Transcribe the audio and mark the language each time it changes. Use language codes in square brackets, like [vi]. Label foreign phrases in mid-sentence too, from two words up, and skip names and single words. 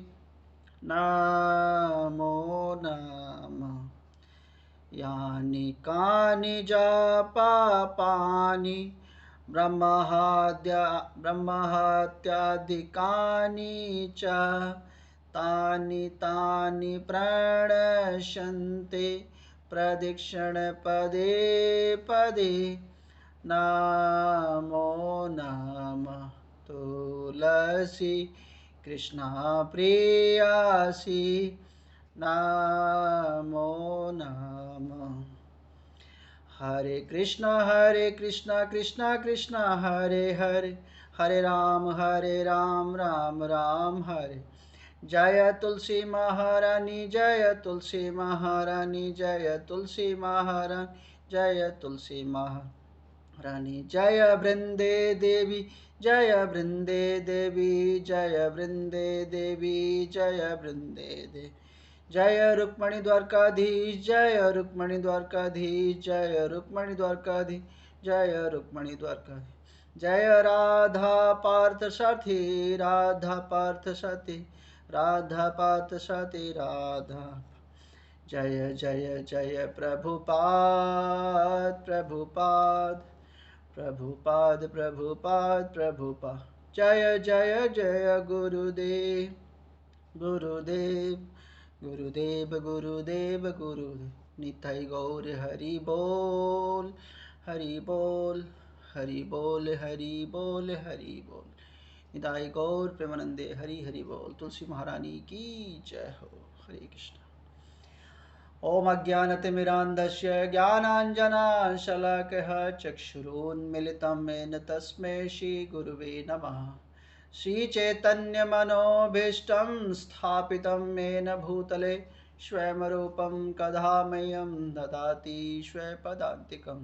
[sa] नमो नमः यानि कानि जापा पानि ब्रह्महत्याधिकानि च तानि तानि प्रणश्यन्ते प्रदक्षिण पदे पदे। नमो नमः तुलसी कृष्णा प्रियासी। नमो नमः हरे कृष्णा कृष्णा कृष्णा हरे हरे हरे राम राम राम हरे। जय तुलसी महारानी जय तुलसी महारानी जय तुलसी महारानी जय तुलसी महारानी। जय वृंदे देवी जय वृंदे देवी जय वृंदे देवी जय वृंदे देवी। जय रुक्मणी द्वारकाधीश जय रुक्मणी द्वारकाधीश जय रुक्मणी द्वारकाधीश जय रुक्मणी द्वारकाधीश। जय राधा पार्थ साथी राधा पार्थ साथी राधा पार्थ साथी राधा। जय जय जय प्रभुपाद प्रभुपाद प्रभुपाद प्रभुपाद प्रभुपाद। जय जय जय गुरुदेव गुरुदेव गुरुदेव गुरुदेव गुरुदेव। निताई गौर हरि बोल हरि बोल हरि बोल हरि बोल हरि बोल। निताई गौर प्रेमानंदे हरि हरि बोल। [hi] तुलसी महारानी की जय हो। [sa] हरे कृष्ण। ओम अज्ञानतिमिरान्धस्य ज्ञानाञ्जनशलाकः चक्षुरुन्मिलितं येन तस्मै श्रीगुरुवे नमः। श्रीचैतन्यमनोभीष्टं स्थापितं येन भूतले स्वयं रूपं कदा मह्यं ददाति स्वपदान्तिकम्।